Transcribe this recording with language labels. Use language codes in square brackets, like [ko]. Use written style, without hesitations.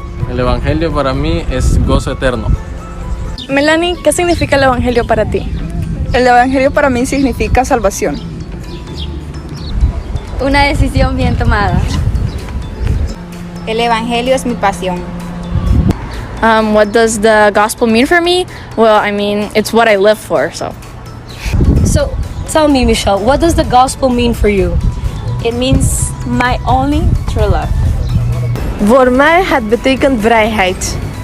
[es] El Evangelio para mí es gozo eterno. Melanie, ¿qué significa el Evangelio para ti? El Evangelio para mí significa salvación. Una decisión bien tomada. El Evangelio es mi pasión. [en] What does the gospel mean for me? Well, I mean, it's what I live for, so. So, tell me, Michelle, what does the gospel mean for you? It means my only true love. [nl] Voor mij het betekent vrijheid.